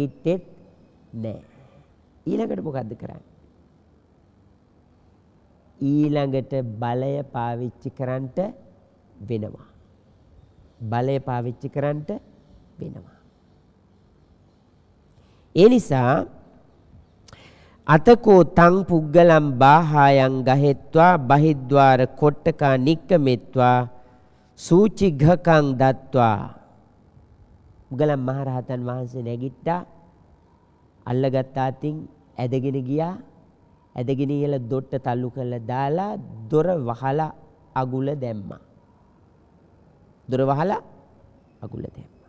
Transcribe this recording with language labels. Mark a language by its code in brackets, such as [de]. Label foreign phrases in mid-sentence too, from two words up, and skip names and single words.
[si] නැගිට්ටෙත් නෑ. ඊළඟට මොකද්ද කරන්නේ? ඊළඟට බලය පාවිච්චි කරන්නට වෙනවා. බලය පාවිච්චි කරන්නට වෙනවා. ඒ නිසා [pi] අතකෝ තං පුග්ගලම් බාහායන් ගහෙත්වා බහිද්වාර කොට්ටකා නික්කමෙත්වා සූචිඝකං දත්වා. [si] මුගලන් මහරහතන් වහන්සේ නැගිට්ටා, අල්ලගත් අතින් ඇදගෙන ගියා. ඇදගෙන ඉල දොට්ට තල්ලු කරලා දාලා දොර වහලා අගුල දැම්මා. දොර වහලා අගුල දැම්මා.